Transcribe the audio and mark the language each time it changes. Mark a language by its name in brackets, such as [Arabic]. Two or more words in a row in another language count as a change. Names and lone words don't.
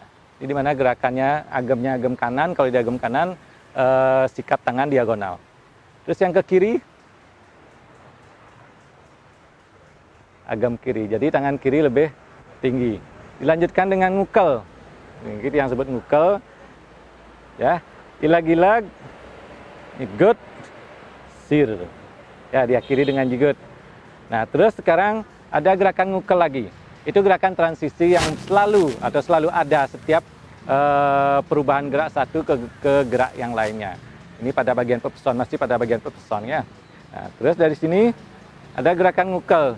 [Indonesian] Jadi di mana gerakannya agamnya agam kanan, kalau di agam kanan sikap tangan diagonal. Terus yang ke kiri agam kiri. Jadi tangan kiri lebih tinggi. Dilanjutkan dengan ngukel. Ini yang sebut ngukel. Ya, ilag-ilag, jigut, sir. Ya, diakhiri dengan jigut. Nah, terus sekarang ada gerakan ngukel lagi. Itu gerakan transisi yang selalu ada setiap perubahan gerak satu ke gerak yang lainnya. Ini pada bagian pepeson, masih pada bagian pepeson ya. Nah, terus dari sini ada gerakan ngukel.